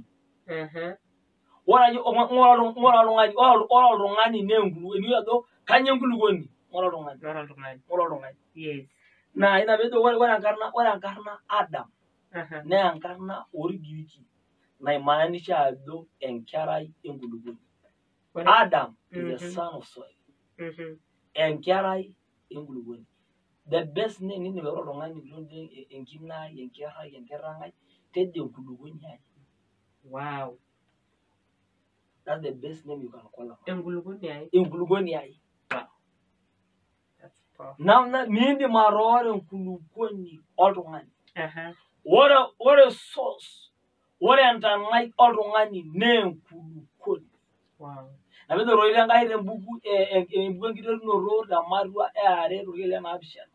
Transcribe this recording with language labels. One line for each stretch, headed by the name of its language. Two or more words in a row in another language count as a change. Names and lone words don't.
Masai: Ore oltung'ani naa enkulukuoni. Eniyiolou ajo kanyioo enkulukuoni ng'ura oltung'ani.
English: Yes.
Masai: Na ina peejo ore enkarna Adam naa enkarna orgiriki naimaanisha ajo enkerai enkulukuoni.
English: Adam is the son of soil.
Masai: Enkerai enkulukuoni.
English: The best name
Masai: nindim airo oltung'ani enkinai, enkerai, enkerang'ai, tejo enkulukuoni ai.
English: Wow. That's the best name you can call her.
Masai: Enkulukuoni ai. Enkulukuoni ai.
English: That's powerful.
Masai: Na miindim atooro enkulukuoni oltung'ani. Ore source, ore entanai oltung'ani naa enkulukuoni.
English: Wow.
Masai: Na peejo roite enkai tembuku enkiterunoto tematua 2:7.